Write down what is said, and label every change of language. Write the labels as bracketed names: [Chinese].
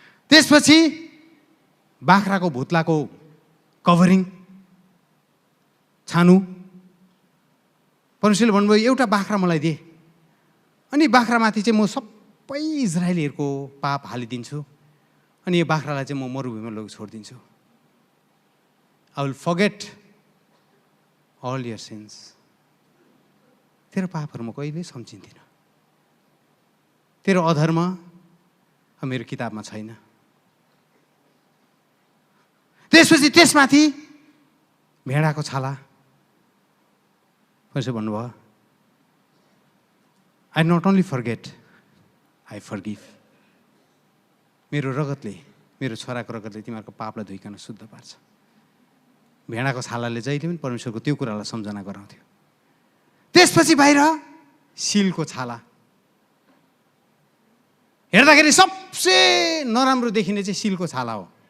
[Nepali] त्यसपछि बाख्राको भुत्लाको कभरिङ छानु। परमेश्वरले भन्नुभयो एउटा बाख्रा मलाई दे, अनि बाख्रामाथि चाहिँ म सबै इजरायलीहरूको पाप हालिदिन्छु, अनि यो बाख्रालाई चाहिँ म मरुभूमिमा लगेर छोडिदिन्छु। [English] I will forget all your sins. [Nepali] तेरो पापहरू म कहिल्यै सम्झिन्दिनँ। तेरो अधर्म मेरो किताबमा छैन। त्यसपछि त्यसमाथि भेडाको छाला। परमेश्वर भन्नुभयो [English] I not only forget, I forgive. [Nepali] मेरो रगतले, मेरो छोराको रगतले तिमीहरूको पापलाई धुइकन शुद्ध पार्छ। भेडाको छालाले जहिले पनि परमेश्वरको त्यो कुरालाई सम्झना गराउँथ्यो। त्यसपछि बाहिर सिलको छाला। हेर्दाखेरि सबसे नराम्रो देखिने चाहिँ सिलको छाला हो।